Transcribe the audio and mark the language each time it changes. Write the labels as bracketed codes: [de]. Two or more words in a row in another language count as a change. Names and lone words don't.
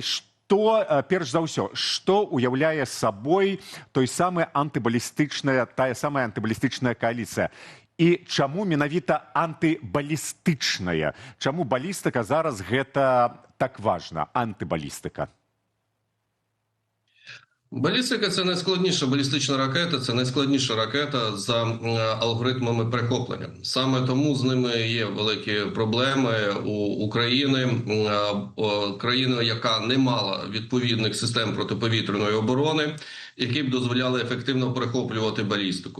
[be] Што, перш за ўсё, што уяўляе сабой тая самая антыбалістычная кааліцыя? І чаму менавіта антыбалістычная? Чаму балістыка зараз гэта так важна, антыбалістыка? [uk] Балістика – це найскладніша балістична ракета, це найскладніша ракета за алгоритмами перехоплення. Саме тому з ними є великі проблеми у України, країни, яка не мала відповідних систем протиповітряної оборони, які б дозволяли ефективно перехоплювати балістику.